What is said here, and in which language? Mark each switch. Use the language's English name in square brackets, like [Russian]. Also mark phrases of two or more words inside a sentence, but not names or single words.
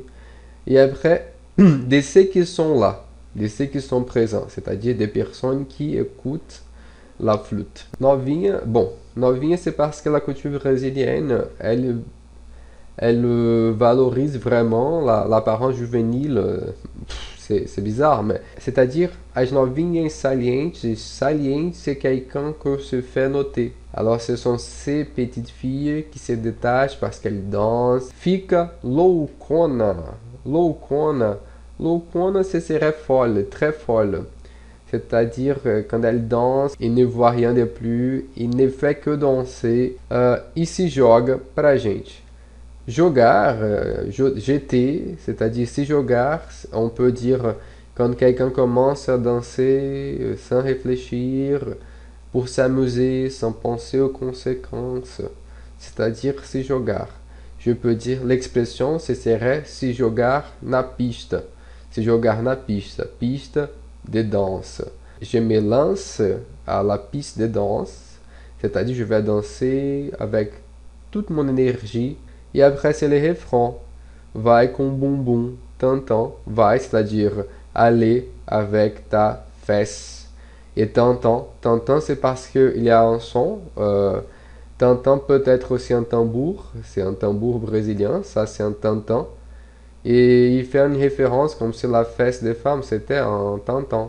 [French] Et après, de ceux qui sont là, de ceux qui sont présents, c'est-à-dire des personnes qui écoutent la flûte. Novinha, bon, novinha c'est parce que la culture brésilienne, elle valorise vraiment l'apparence juvénile. C'est bizarre, mais c'est-à-dire [Portuguese] as novinhas salientes, [French] saliente c'est quelqu'un que se fait noter. Alors ce sont ces petites filles qui se détachent parce qu'elles dansent. [Portuguese] Fica loucona, loucona, loucona [French] c'est serait folle, très folle. C'est-à-dire quand elle danse, il ne voit rien de plus, il ne fait que danser [Portuguese] e se joga pra gente. Jogar, [French] jeter, c'est-à-dire [Portuguese] se jogar, [French] on peut dire quand quelqu'un commence à danser sans réfléchir, pour s'amuser, sans penser aux conséquences, c'est-à-dire [Portuguese] se jogar. [French] Je peux dire l'expression, ce serait [Portuguese] se jogar na pista. Se jogar na pista, pista [French] de danse. Je me lance à la piste de danse, c'est-à-dire je vais danser avec toute mon énergie. Et après, c'est le refrain. [Portuguese] Vai com bumbum, tantan. Vai, [French] c'est-à-dire aller avec ta fesse. Et tantan, tantan, c'est parce qu'il y a un son. Tantan peut être aussi un tambour. C'est un tambour brésilien. Ça, c'est un tantan. Et il fait une référence comme si la fesse des femmes, c'était un tantan.